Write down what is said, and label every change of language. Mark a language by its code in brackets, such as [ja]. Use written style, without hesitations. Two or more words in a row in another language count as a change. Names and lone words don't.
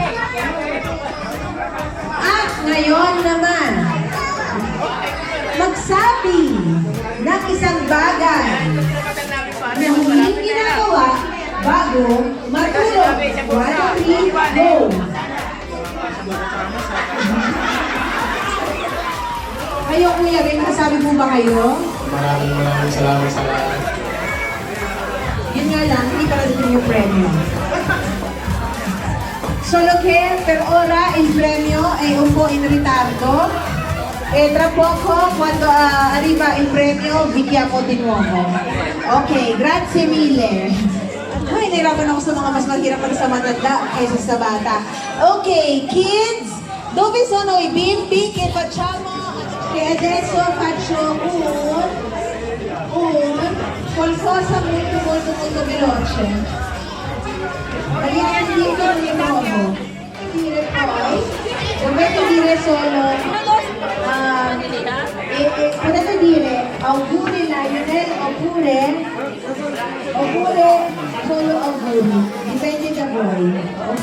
[tl] At ngayon naman, magsabi ng isang bagay na huling ginagawa bago matulog. 1, 2, 3, go! Kayo, kuya, may masasabi mo ba kayo? Maraming salamat sa lahat. Yun nga lang, hindi pa rin yung premyo. [it] Solo che per ora il premio è un po' in ritardo e tra poco quando arriva il premio vi chiamo di nuovo. Ok, grazie mille. [tl] Ay, nahirapan ako sa mga mas mahirap pa sa matanda kaysa sa bata. [en] Ok, kids, [it] dove sono i bimbi che facciamo? Che adesso faccio qualcosa molto veloce. Vediamo dito di nuovo. Dire poi, dovete dire solo, potete dire auguri Lionel oppure solo auguri, dipende da voi, ok?